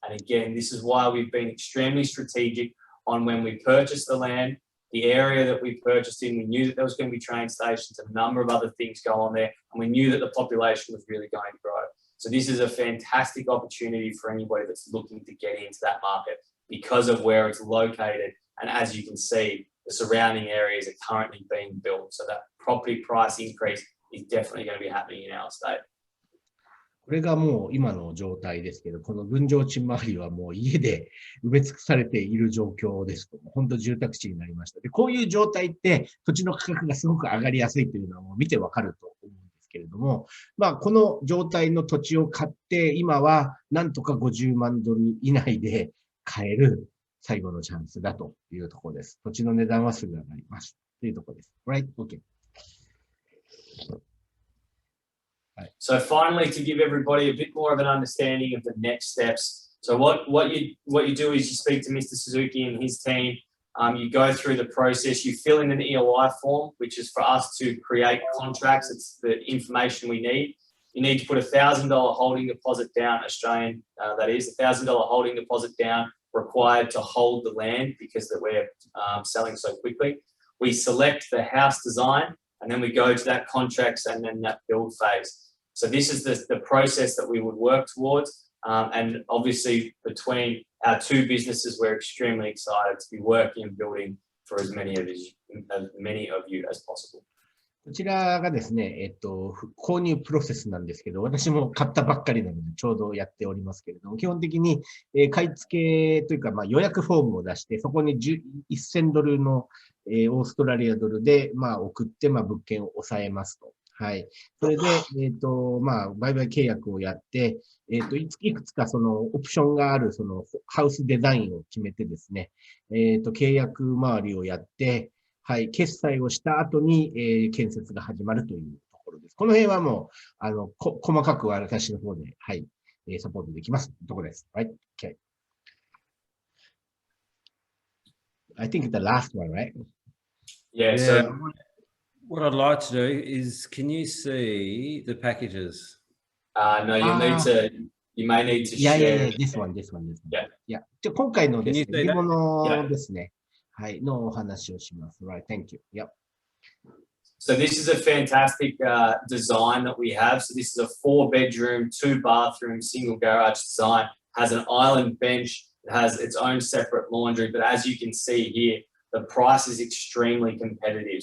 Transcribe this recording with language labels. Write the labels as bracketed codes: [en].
[en] And again, this is why we've been extremely strategic on when we purchased the land, the area that we purchased in. We knew that there was going to be train stations, a number of other things go on there, and we knew that the population was really going to grow. So this is a fantastic opportunity for anybody that's looking to get into that market because of where it's located. And as you can see, the surrounding areas are currently being built. So that property price increase is definitely going to be happening in our state. [ja] これがもう今の状態ですけど、この分譲地周りはもう家で埋め尽くされている状況ですと、本当住宅地になりました。で、こういう状態って土地の価格がすごく上がりやすいというのはもう見てわかると思うんですけれども、この状態の土地を買って、今はなんとか50万ドル以内で買える最後のチャンスだというところです。土地の値段はすぐ上がります。というところです。 [en] Right? Okay. So finally, to give everybody a bit more of an understanding of the next steps. So what you do is you speak to Mr. Suzuki and his team. You go through the process. You fill in an EOI form, which is for us to create contracts. It's the information we need. You need to put $1,000 holding deposit down, Australian, that is, $1,000 holding deposit down required to hold the land because that we're selling so quickly. We select the house design, and then we go to that contracts and then that build phase. So this is the process that we would work towards. And obviously between our two businesses, we're extremely excited to be working and building for as many of you as possible. [ja] こちらがですね、購入プロセスなんですけど、私も買ったばっかりなのでちょうどやっておりますけれども、基本的に、買い付けというか、予約フォームを出して、そこに1000ドルの、オーストラリアドルで、送って、物件を抑えますと。はい。それで、売買契約をやって、いくつかそのオプションがある、そのハウスデザインを決めてですね、契約周りをやって、はい、決済をした後に、建設が始まるというところです。この辺はもう、細かくは私の方で、はい、サポートできます。ところです。はい。 [en] Okay. I think the last one, right? Yeah, so what I'd like to do is, can you see the packages? No, you may need to share. Yeah, this one. Yeah. [ja] 今回のですね、リモのですね、はい、のお話をします。 [en] Right, thank you. Yep. So this is a fantastic design that we have. So this is a 4-bedroom, 2-bathroom, single garage design. has an island bench, it has its own separate laundry, but as you can see here, the price is extremely competitive.